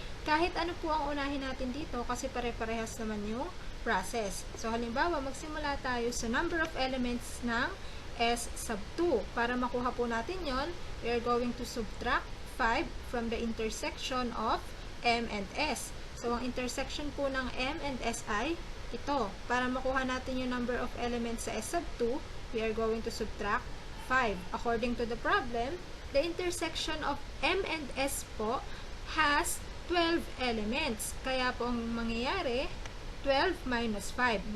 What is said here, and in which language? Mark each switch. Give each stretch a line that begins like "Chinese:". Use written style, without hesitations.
Filipino: Kahit ano po ang unahin natin dito kasi pare-parehas naman yung process. So, halimbawa, magsimula tayo sa
English: number of elements
Filipino: ng S sub 2. Para makuha po natin yon,
English: we are going to subtract 5 from the intersection of M and S.
Filipino: So, ang intersection po ng M and S ay ito. Para makuha natin yung
English: number of elements sa S sub 2, we are going to subtract 5. According to the problem, the intersection of M and S
Filipino: po
English: has 12 elements.
Filipino: Kaya po ang mangyayari, 12 minus 5.